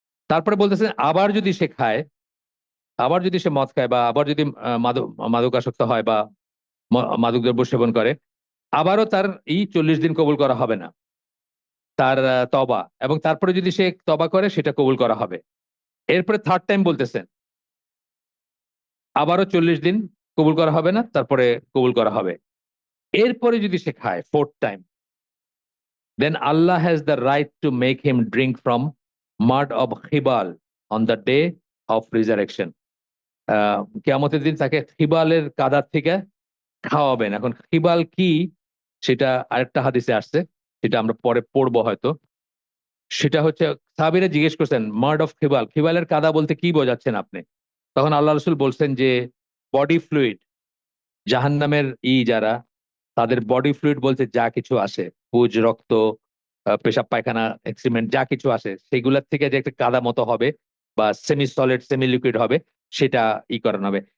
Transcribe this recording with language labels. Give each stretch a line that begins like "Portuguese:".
Bangla: তারপরে বলতেছেন আবার যদি সে খায়, আবার যদি সে মদ খায়, বা আবার যদি মাদকাসক্ত হয় বা মাদকদ্রব্য সেবন করে, আবারও তার এই 40 দিন কবুল করা হবে না, তার তওবা। এবং তারপরে যদি সে তওবা করে সেটা কবুল করা হবে। এরপরে থার্ড টাইম বলতেছেন আবারও 40 দিন কবুল করা হবে না, তারপরে কবুল করা হবে। এরপরে যদি সে খায় fourth time,
English: then Allah has the right to make him drink from mud of Khibal on the day of resurrection.
Bangla: কিয়ামতের দিন তাকে খিবালের কাদার থেকে খাওয়াবেন। এখন খিবাল কি সেটা আরেকটা হাদিসে আসছে, সেটা আমরা পরে পড়বো হয়তো। সেটা হচ্ছে সাহাবীরা জিজ্ঞেস করছেন
English: মার্ড অফ খিবাল,
Bangla: খিবালের কাদা বলতে কি বোঝাচ্ছেন আপনি? তখন আল্লাহ রাসূল বলছেন যে বডি ফ্লুইড, জাহান্নামের যারা, তাদের বডি ফ্লুইড বলতে যা কিছু আসে, পুজ, রক্ত, পেশাব পায়খানা, এক্সক্রিমেন্ট, যা কিছু আসে সেগুলোর থেকে যে একটা কাদা মতো হবে বা সেমি সলিড সেমি লিকুইড হবে, সেটা করানো হবে।